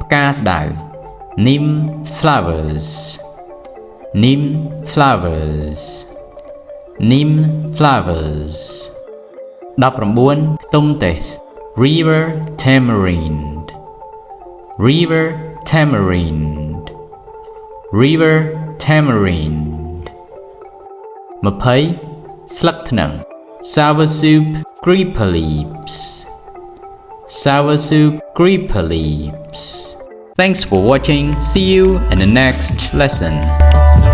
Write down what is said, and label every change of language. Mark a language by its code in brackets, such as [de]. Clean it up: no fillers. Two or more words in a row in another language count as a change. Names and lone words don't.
[en] ផ្កាស្ដៅ Neem flowers Neem flowers Neem flowers 19. ខ្ទឹមទេស River tamarind River tamarind River tamarind 20. ស្លឹកថ្នាំ Soursop creeper leaves Soursop creeper leaves Thanks for watching. See you in the next lesson.